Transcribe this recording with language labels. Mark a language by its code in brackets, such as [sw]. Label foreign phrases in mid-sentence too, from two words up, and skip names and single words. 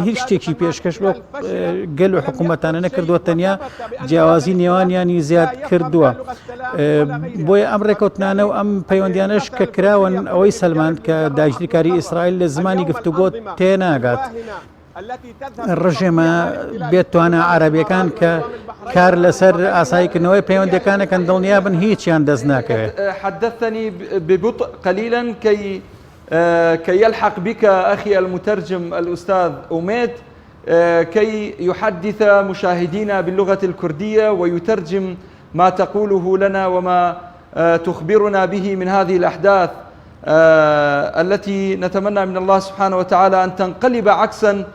[ckb] هیچ شتێکی پێشکەش بۆ گەل و حکوومەتانە نەکردووە تەنیا جیاوازی نێوانیانی زیاد کردووە بۆیە ئەم ڕێکوتنانە و ئەم پەیوەندیانەش کە کراون ئەوەی سەلمان کە داگیرکاری ئیسرائیل لە زمانی گفتوگۆ تێناگات ڕژێمە بێتوانە عەرەبیەکان کە کار لەسەر ئاساییکردنەوەی پەیوەندەکانەکەن دڵنیابن هیچیان دەست ناکەوێت. [ar] حدثني ببطء قليلا كي يلحق بك أخي المترجم الأستاذ أميد كي يحدث مشاهدينا باللغة الكردية ويترجم ما تقوله لنا وما تخبرنا به من هذه الأحداث التي نتمنى من الله سبحانه وتعالى أن تنقلب عكسا